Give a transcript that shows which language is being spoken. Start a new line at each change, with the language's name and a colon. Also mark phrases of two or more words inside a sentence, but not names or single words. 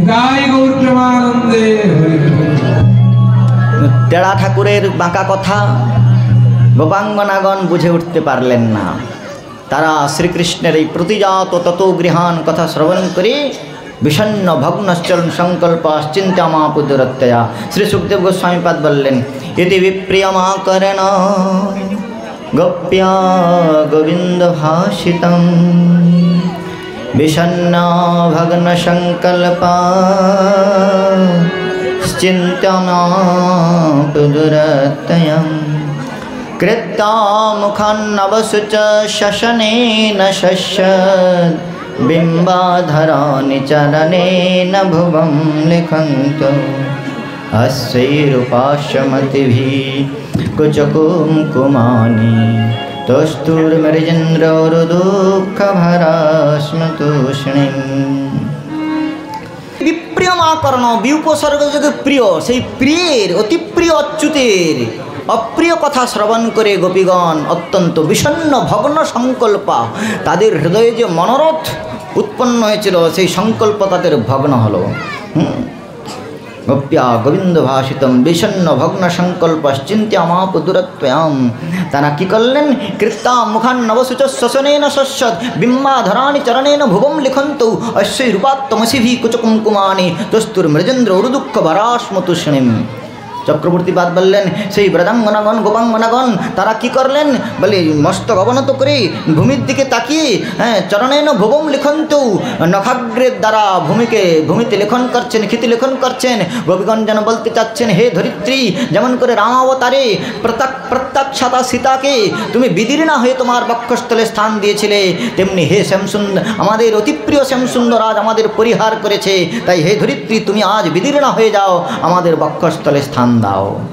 Bangla: তেড়া ঠাকুরের বাঁকা কথা গোপাঙ্গনাগণ বুঝে উঠতে পারলেন না। তারা শ্রীকৃষ্ণের এই প্রতিজাত তত গৃহান কথা শ্রবণ করে
Sanskrit: বিষণ্ণ ভগ্নশ্চরণ সংকল্পশ্চিন্তামাপুদুরত্যয়া।
Bangla: শ্রী সুখদেব গোস্বামী পাদ বললেন,
Sanskrit: ইতি বিপ্রিয়মাকরণ গোপ্যা গোবিন্দ ভাষিতং বিষণ্ণ ভগ্ন সংকল্পা চিন্তামাপুদুরত্যয়া। কৃত্তা মুখান্নবসুচ শশনেন শশ্যদ বিম্বাধরাণি চরণেন ভুবং লিখন্তু अस्यैरुपाश्यमतिभिः कुचकुङ्कुमानि तोस्तुर्मृजेन्द्रौरुदुःखभरास्मतूष्णीम्।
Bangla: বিপ্রিয়মাকরণ বিউপসর্গ যোগে প্রিয়, সেই প্রিয়ের অতি প্রিয় অচ্যুতের অপ্রিয় কথা শ্রবণ করে গোপীগণ অত্যন্ত বিষণ্ণ ভগ্ন সংকল্পা, তাদের হৃদয়ে যে মনোরথ উৎপন্ন হয়েছিল সেই সংকল্প তাদের ভগ্ন হলো।
Sanskrit: গোপ্যা গোবিন্দ ভাষিতম বিষণ্ণ ভগ্ন সংকল্পশ্চিন্তামাপুদুরত্যয়াম।
Bangla: তারা কি করলেন?
Sanskrit: কৃত্তা মুখান্নবসুচ শশনেন শশ্যদ বিম্বাধরাণি চরণেন ভুবং লিখন্তু অস্যৈ রূপাত্তমসিভি কুচকুঙ্কুমানি তস্তুর্মৃজেন্দ্র উরুদুঃখ ভরাস্মতুষ্ণীম।
Bangla: চক্রবর্তী পাদ বললেন, সেই ব্রজাঙ্গনাগণ গোপাঙ্গনাগণ তারা কি করলেন বলে মস্তক অবনত করে ভূমির দিকে তাকিয়ে
Sanskrit: চরণেন ভুবং লিখন্তু,
Bangla: নখাগ্রের দ্বারা ভূমিতে লেখন করছেন, ক্ষিতি লেখন করছেন। গোপীগণ যেন বলতে চাচ্ছেন, হে ধরিত্রী, যেমন করে রামাবতারে প্রত্যক্ষাতা সীতাকে তুমি বিদীর্ণা হয়ে তোমার বক্ষস্থলে স্থান দিয়েছিলে, তেমনি হে শ্যামসুন্দর, আমাদের অতিপ্রিয় শ্যামসুন্দর আজ আমাদের পরিহার করেছে, তাই হে ধরিত্রী তুমি আজ বিদীর্ণা হয়ে যাও, আমাদের বক্ষস্থলে স্থান দাও।